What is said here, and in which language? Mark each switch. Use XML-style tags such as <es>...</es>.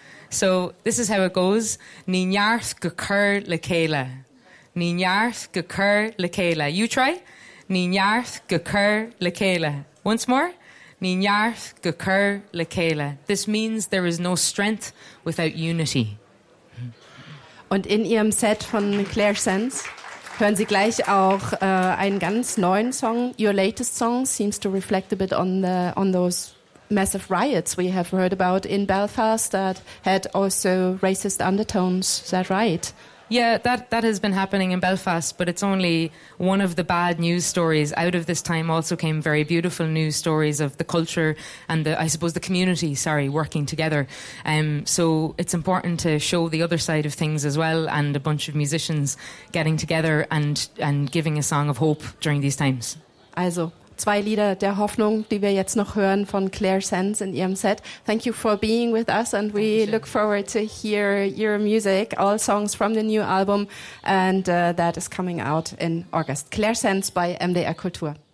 <en>So this is how it goes.</en> <ga>Ní neart go cur le céile. Ní neart go cur le céile.</ga> <en>You try.</en> <ga>Ní neart go cur le céile.</ga> <en>Once more. This means there is no strength without unity.</en> <de>Und in ihrem Set von Claire Sands hören Sie gleich auch einen ganz neuen Song.</de> <en>Your latest song seems to reflect a bit on those massive riots we have heard about in Belfast that had also racist undertones. Is that right? Yeah, that has been happening in Belfast, but it's only one of the bad news stories. Out of this time also came very beautiful news stories of the culture and the community working together. So it's important to show the other side of things as well, and a bunch of musicians getting together and giving a song of hope during these times.</en> <de>Also, zwei Lieder der Hoffnung, die wir jetzt noch hören von Claire Sands in ihrem Set.</de> <en>Thank you for being with us, and we look forward to hear your music, all songs from the new album, and that is coming out in August. Claire Sands by MDR Kultur.</en>